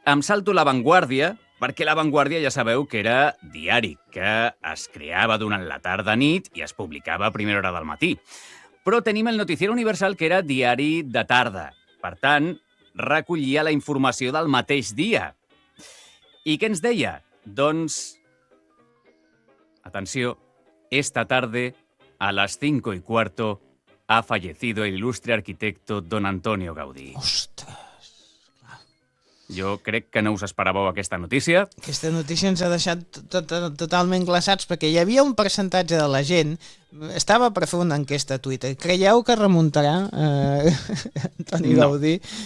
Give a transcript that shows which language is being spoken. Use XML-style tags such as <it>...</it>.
<ca>Em salto La Vanguardia, perquè La Vanguardia ja sabeu que era diari, que es creava durant la tarda-nit i es publicava a primera hora del matí. Però tenim el Noticiero Universal, que era diari de tarda. Per tant, recollia la informació del mateix dia. I què ens deia? Doncs, atenció,</ca> <es>esta tarde, a las 5:15, ha fallecido el ilustre arquitecto don Antonio Gaudí.</es> <ca>Ostres! Jo crec que no us esperàveu aquesta notícia. Aquesta notícia ens ha deixat totalment glaçats, perquè hi havia un percentatge de la gent, estava per fer una enquesta a Twitter, creieu que remuntarà Toni Gaudí?</ca>